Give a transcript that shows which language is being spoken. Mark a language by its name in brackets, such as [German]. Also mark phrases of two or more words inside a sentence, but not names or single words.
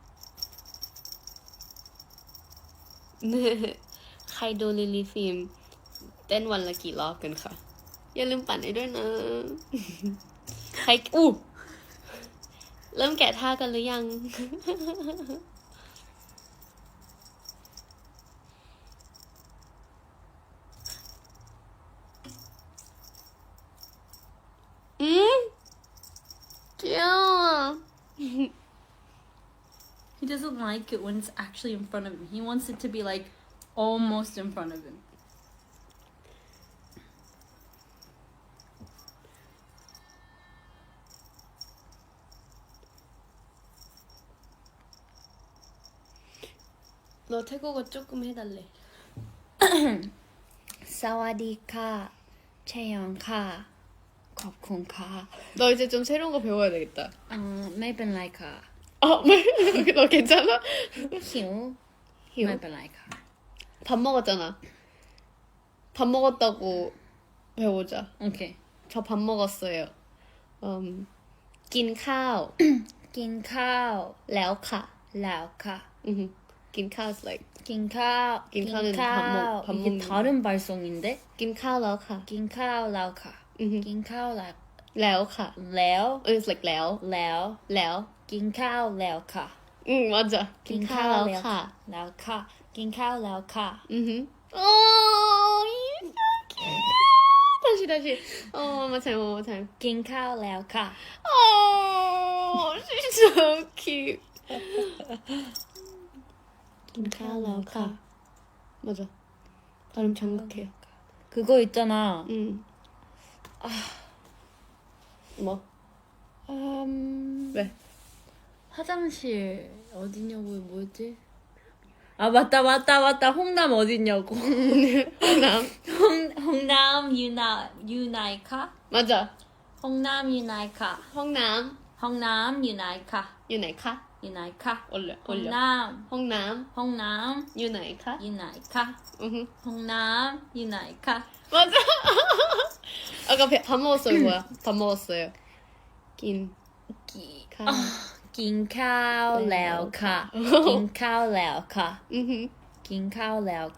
[Korean] 네. [Thai] ใครดูลิลลี่ฟิล์มเต้นวันละกี่รอบกันค่ะอย่าลืมปั่นให้ด้วยนะ ใครอู้เริ่มแกะท่ากันหรือยัง 귀여워. [English] He doesn't like it when it's actually in front of him. He wants it to be like almost in front of him. [Korean] 너 태국어 조금 해달래. [Thai] สวัสดีค่ะ, แชยองค่ะ, ขอบคุณค่ะ. [Korean] 너 이제 좀 새로운 거 배워야 되겠다. [Thai] ไม่เป็นไรค่ะ. [Korean] 너 괜찮아? [Thai] หิว. หิว? ไม่เป็นไรค่ะ. [Korean] 밥 먹었잖아. 밥 먹었다고 배우자. 오케이. 저 밥 먹었어요. [Thai] กินข้าว กินข้าว. แล้วค่ะ แล้วค่ะ. กินข้าว [English] is like [Thai] กินข้าว. [Korean] 긴카오는 밥 이게 먹는 다른 발성인데? [Thai] กินข้าวแล้วค่ะ กินข้าว แล้วค่ะ. กินข้าว แล้ว. แล้วค่ะ แล้ว. [English] it's like แล้ว [Thai] แล้ว. แล้ว กินข้าว แล้วค่ะ. 맞아 กินข้าวแล้วค่ะ แล้วค่ะ. กินข้าว แล้วค่ะ. [Korean] 오 다시 [English] one more time [Thai] กินข้าว แล้วค่ะ. [English] Oh she's so cute [Thai] กินข้าวแล้วค่ะ [Korean] 맞아 발음 정확해 그거 있잖아. 뭐? 왜? 화장실 어디냐고 뭐였지? 아 맞다. 홍남 어디냐고. [Thai] ห้องน้ำ ห้องน้ำ อยู่ไหนคะ? [Korean] 맞아 [Thai] ห้องน้ำ อยู่ไหนคะ. ห้องน้ำ ห้องน้ำ อยู่ไหนคะ. อยู่ไหนคะ อยู่ไหนคะ. [Korean] 올려 [Thai] ห้องน้ำ. ห้องน้ ห้องน้ำ ำอยู่ไหนคะ อยู่ไหนคะ. 으흠. ห้องน้ำ อยู่ไหนคะ. [Korean] 맞아 아까 밥 먹었어요 뭐야 밥 먹었어요 [Thai] กิน ข้าว กินข้าว แล้วค่ะ. กินข้าว แล้วค่ะ. กินข้าว แล้วค่ะ.